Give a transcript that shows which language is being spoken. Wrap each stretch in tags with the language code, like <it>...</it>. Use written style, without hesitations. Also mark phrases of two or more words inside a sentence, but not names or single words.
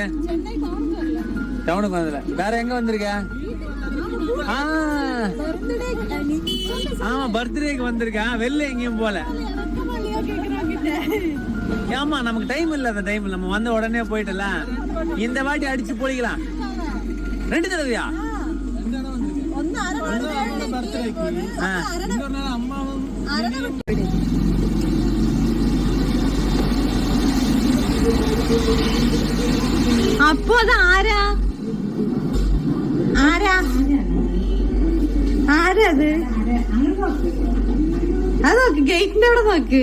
<ta>டவுனுக்கு வந்ததில்ல. வேற எங்க வந்திருக்க? ஆமா, பர்த்டேக்கு வந்திருக்கேன். வெளில எங்கேயும் போல. ஆமா, நமக்கு டைம் இல்ல. அந்த டைம் நம்ம வந்த உடனே போயிட்டல. இந்த வாட்டி அடிச்சு போலிக்கலாம். 2 தடவையா?</ta> <ml>അപ്പൊ അത് ആരാ അത് നോക്ക്, ഗേറ്റിന്റെ അവിടെ നോക്ക്.</ml>